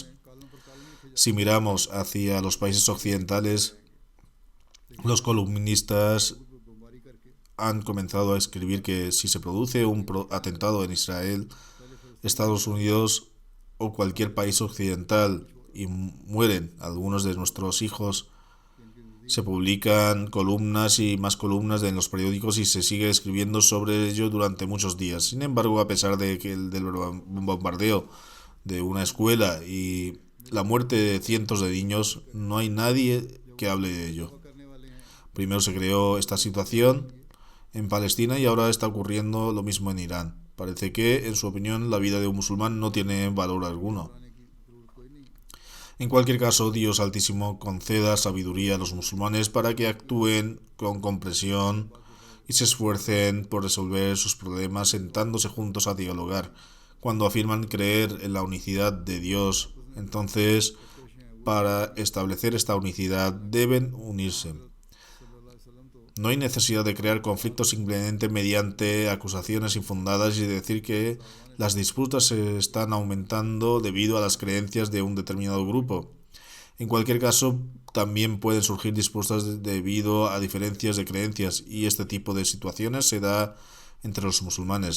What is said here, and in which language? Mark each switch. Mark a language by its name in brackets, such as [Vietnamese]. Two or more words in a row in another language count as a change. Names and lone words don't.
[Spanish] Si miramos hacia los países occidentales, los columnistas han comenzado a escribir que si se produce un atentado en Israel, Estados Unidos o cualquier país occidental y mueren algunos de nuestros hijos, se publican columnas y más columnas en los periódicos y se sigue escribiendo sobre ello durante muchos días. Sin embargo, a pesar de que del bombardeo de una escuela y la muerte de cientos de niños, no hay nadie que hable de ello. [Urdu] کرنے والے ہیں [Spanish] Primero se creó esta situación en Palestina y ahora está ocurriendo lo mismo en Irán. Parece que, en su opinión, la vida de un musulmán no tiene valor alguno. [Urdu] آنے کی ضرورت کوئی نہیں [Spanish] En cualquier caso, Dios Altísimo conceda sabiduría a los musulmanes para que actúen con comprensión y se esfuercen por resolver sus problemas sentándose juntos a dialogar. Cuando afirman creer en la unicidad de Dios, entonces, para establecer esta unicidad deben unirse. [Arabic] صلى الله عليه وسلم तो [Spanish] No hay necesidad de crear conflictos simplemente mediante acusaciones infundadas y decir que las disputas se están aumentando debido a las creencias de un determinado grupo. En cualquier caso, también pueden surgir disputas debido a diferencias de creencias y este tipo de situaciones se da entre los musulmanes.